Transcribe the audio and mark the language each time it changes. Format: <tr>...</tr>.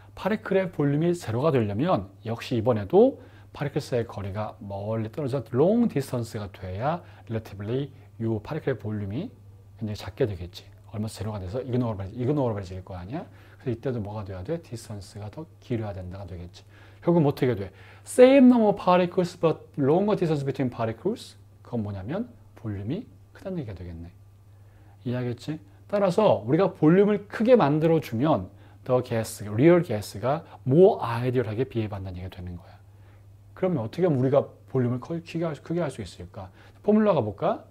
<ko>파티클의 볼륨이 제로가 되려면 역시 이번에도 파티클 사이의 거리가 멀리 떨어져 long distance가 돼야 relatively 이 파티클의 볼륨이 굉장히 작게 되겠지. 얼마 제로가 돼서 이그노어블해질 거 아니야? 그래서 이때도 뭐가 돼야 돼? 디스턴스가 더 길어야 된다가 되겠지. 결국 어떻게 돼?</ko> <en>Same number of particles but longer distance between particles.</en> <ko>그건 뭐냐면 볼륨이 크다는 얘기가 되겠네. 이해하겠지? 따라서 우리가 볼륨을 크게 만들어주면 더 가스, 리얼 가스가 more ideal하게 비해받는 얘기가 되는 거야. 그러면 어떻게 하면 우리가 볼륨을 크게 할 수 있을까? 포뮬러가 볼까?</ko>